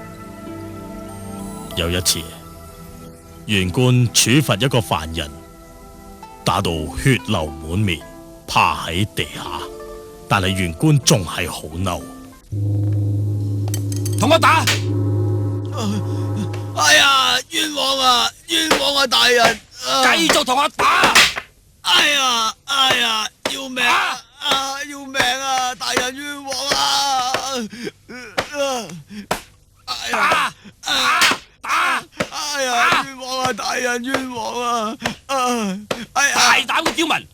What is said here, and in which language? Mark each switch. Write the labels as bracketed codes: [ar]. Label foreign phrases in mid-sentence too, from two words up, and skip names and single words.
[yue] 有一次，縣官處罰一個犯人，打到血流滿面，趴喺地下，但係縣官仲係好嬲，同我打！哎呀，冤枉啊，冤枉啊，大人！繼續同我打！哎呀，哎呀，要命啊！要命啊！大人冤枉啊！打！打！哎呀，冤枉啊！大人冤枉啊！哎呀，大膽嘅刁民！